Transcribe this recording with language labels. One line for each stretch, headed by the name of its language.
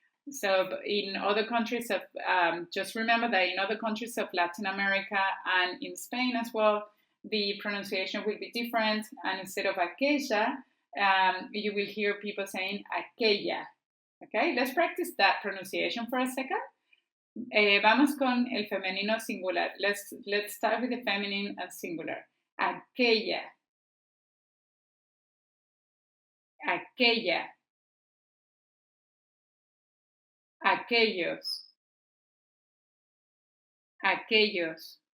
English: So in other countries of, just remember that in other countries of Latin America and in Spain as well, the pronunciation will be different, and instead of aquella, you will hear people saying aquella. Okay, let's practice that pronunciation for a second.
Spanish: Vamos con el femenino singular.
English: Let's start with the feminine and singular.
Spanish: Aquella. Aquella. Aquellos. Aquellos.